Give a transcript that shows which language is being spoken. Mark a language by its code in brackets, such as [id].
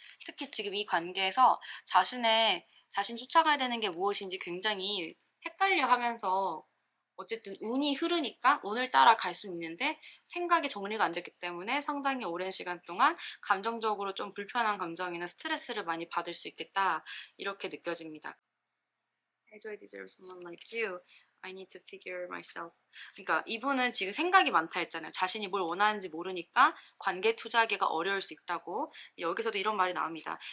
[ko] 특히 지금 이 관계에서 자신 쫓아가야 되는 게 무엇인지 굉장히 헷갈려 하면서, 어쨌든 운이 흐르니까 운을 따라 갈 수 있는데 생각이 정리가 안 됐기 때문에 상당히 오랜 시간 동안 감정적으로 좀 불편한 감정이나 스트레스를 많이 받을 수 있겠다, 이렇게 느껴집니다. [en] Why do I deserve someone like you? I need to figure myself. [ko] 그러니까 이분은 지금 생각이 많다 했잖아요. 자신이 뭘 원하는지 모르니까 관계 투자하기가 어려울 수 있다고. 여기서도 이런 말이 나옵니다.